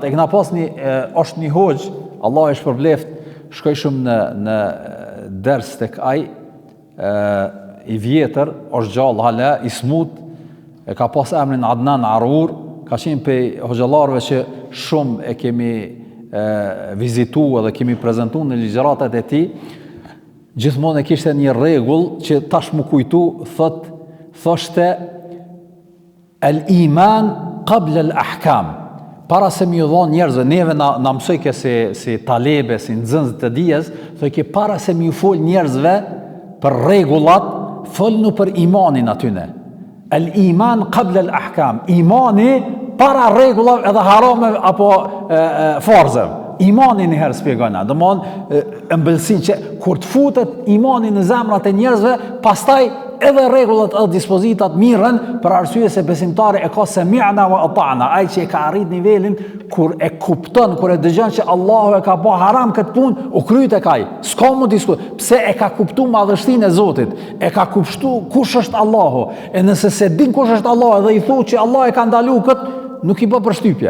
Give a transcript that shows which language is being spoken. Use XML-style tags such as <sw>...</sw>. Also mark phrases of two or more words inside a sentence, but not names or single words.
<sq>E kena pas është një hoxh, Allah e shpërbleft, shkoj shumë në ders tek ai, i vjetër, është gjallë hala, i smut, e ka pas emrin Adnan Arur, ka qenë pe hoxhallarëve që shumë e kemi vizitu edhe kemi prezentu në ligjëratat e tij. Gjithmonë e kishte një rregull që tash më kujtu, thoshte</sq> <ar>الإيمان قبل الأحكام.</ar> <sq>Para se mi u dhon njerëzve, neve na mësoj ke si talebe, si nxënës të dijes, thoj ke para se mi u fol njerëzve për rregullat, folnu për imanin atyne.</sq> <ar>الإيمان قبل الأحكام.</ar> <sq>Imani para rregullave edhe harame apo farzeve. Imanin njëherë spjegojna, domthonë ëmbëlsinë që kur të futet imani në zemrat e njerëzve, pastaj edhe rregullat edhe dispozitat mirën, për arsye se besimtari e ka</sq> <ar>سمعنا وأطعنا,</ar> <sq>ai që e ka arrit nivelin kur e kupton, kur e dëgjon që Allahu e ka bë haram këtë punë, u kryet e kaj. S'ka më diskut. Pse e ka kuptuar madhështinë e Zotit, e ka kuptuar kush është Allahu. E nëse se din kush është Allahu dhe i thotë që Allah e ka ndaluar këtë, nuk i bë përshtypje.</sq>